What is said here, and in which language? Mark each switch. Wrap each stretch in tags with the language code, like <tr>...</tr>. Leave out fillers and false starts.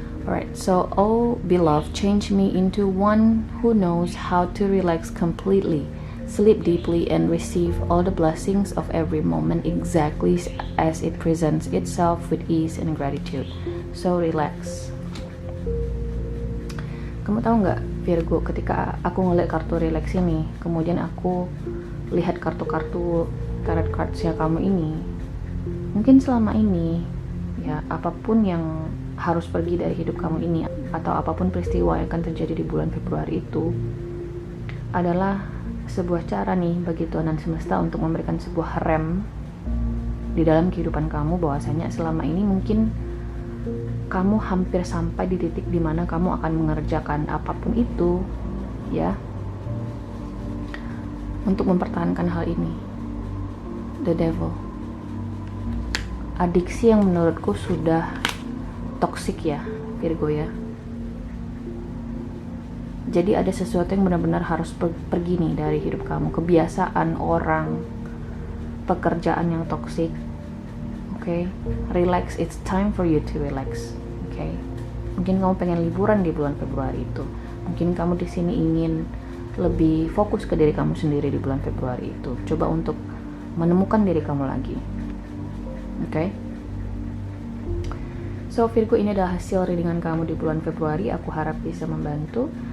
<en>Alright, so oh beloved, change me into one who knows how to relax completely, sleep deeply, and receive all the blessings of every moment exactly as it presents itself with ease and gratitude. So relax.</en> <id>Kamu tahu nggak, Virgo, ketika aku ngeliat kartu relax ini, kemudian aku lihat kartu-kartu tarot cards-nya kamu ini, mungkin selama ini ya apapun yang harus pergi dari hidup kamu ini, atau apapun peristiwa yang akan terjadi di bulan Februari itu adalah sebuah cara nih bagi Tuhan dan semesta untuk memberikan sebuah rem di dalam kehidupan kamu, bahwasanya selama ini mungkin kamu hampir sampai di titik dimana kamu akan mengerjakan apapun itu ya untuk mempertahankan hal ini.</id> <en>The devil,</en> <id>adiksi yang menurutku sudah toksik ya Virgo ya. Jadi ada sesuatu yang benar-benar harus pergi nih dari hidup kamu, kebiasaan, orang, pekerjaan yang toksik.</id> <en>Okay? Relax, it's time for you to relax. Okay?</en> <id>Mungkin kamu pengen liburan di bulan Februari itu. Mungkin kamu di sini ingin lebih fokus ke diri kamu sendiri di bulan Februari itu. Coba untuk menemukan diri kamu lagi. Okay? So Virgo, ini adalah hasil readingan kamu di bulan Februari. Aku harap bisa membantu.</id>